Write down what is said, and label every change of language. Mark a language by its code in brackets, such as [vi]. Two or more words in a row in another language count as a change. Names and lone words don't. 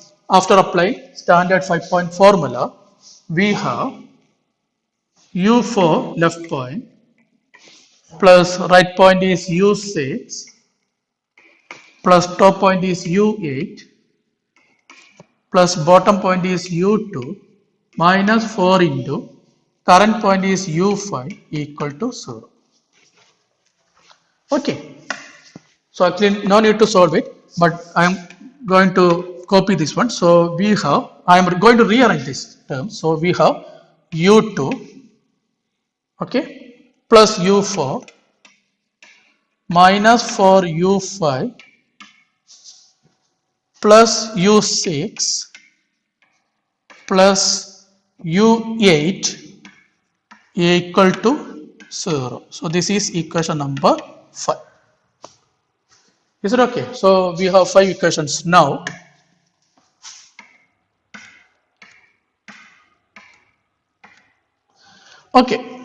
[en] After applying standard 5-point formula, we have U4 left point plus right point is U6 plus top point is U8 plus bottom point is U2 minus 4 into current point is U5 equal to 0. Okay. So actually no need to solve it, but I am going to copy this one. So we have, I am going to rearrange this term. So we have U2, okay, plus U4 minus 4U5 plus U6 plus U8 equal to 0. So this is equation number 5. Is it okay? So we have 5 equations now. Okay.